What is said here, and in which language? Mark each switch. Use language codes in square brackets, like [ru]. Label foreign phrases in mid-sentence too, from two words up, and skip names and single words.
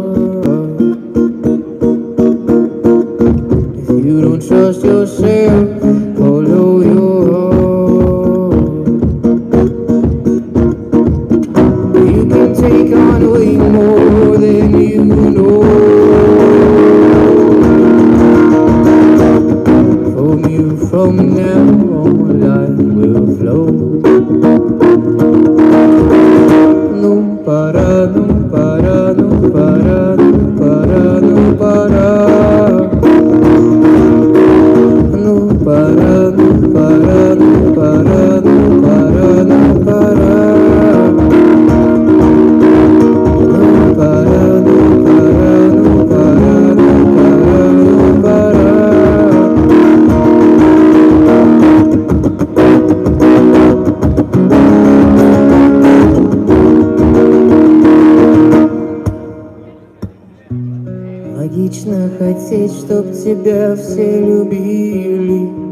[en] If you don't trust yourself, follow your heart. You can take on way more than you know. From now on, life will flow. [es] No para, no para, no para, no para, no para. No para, no para, no para, no para, no para. No para, no para, no para, no para, no para. [ru] Логично хотеть, чтоб тебя все любили.